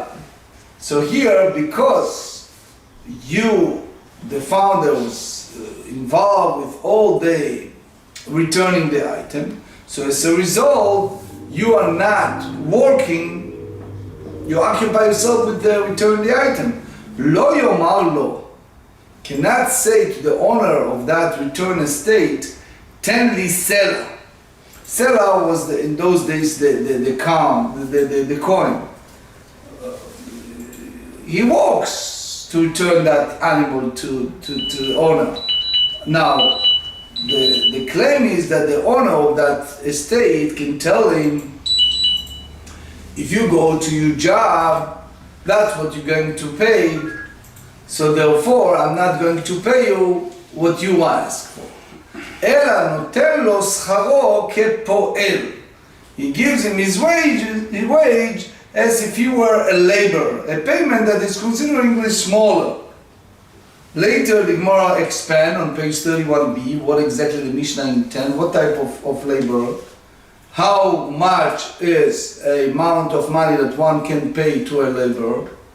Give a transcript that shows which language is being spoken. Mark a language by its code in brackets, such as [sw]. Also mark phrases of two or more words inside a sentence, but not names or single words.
[en] So here, because you, the founder, was involved with all day returning the item, so as a result, you are not working, you occupy yourself with the return the item. [he] לא יאמר לו, [en] cannot say to the owner of that return estate, [he] תן לי סלע. [en] Sela was in those days the coin. He walks to return that animal to the owner. Now, the claim is that the owner of that estate can tell him, if you go to your job, that's what you're going to pay, so therefore I'm not going to pay you what you ask for. [he] אלא נותן לו שכרו כפועל. [en] He gives him his wage as if he were a laborer, a payment that is considerably smaller. Later, the Gemara expand on page 31b what exactly the Mishnah intends, what type of laborer, how much is a amount of money that one can pay to a laborer.